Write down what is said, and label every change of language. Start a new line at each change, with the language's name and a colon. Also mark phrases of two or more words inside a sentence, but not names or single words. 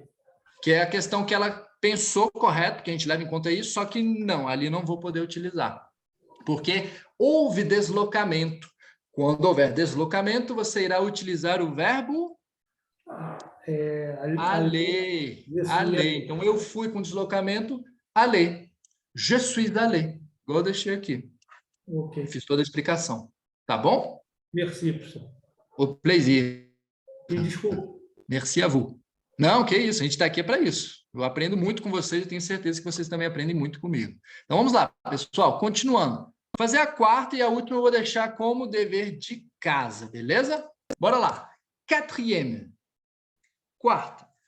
Portuguese: Que é a questão que ela pensou correto, que a gente leva em conta isso, só que não, ali não vou poder utilizar. Porque houve deslocamento. Quando houver deslocamento, você irá utilizar o verbo aller. Aller. Então, eu fui com deslocamento, aller.
French: Je suis allé.
Portuguese: Igual eu deixei aqui. Ok. Fiz toda a explicação. Tá bom?
French: Merci, professor. O plaisir.
Portuguese: E desculpa.
French: Merci a vous.
Portuguese: Não, que isso, a gente está aqui para isso. Eu aprendo muito com vocês e tenho certeza que vocês também aprendem muito comigo. Então, vamos lá, pessoal, continuando. Vou fazer a quarta e a última eu vou deixar como dever de casa, beleza? Bora lá. Quatrième. Quarta.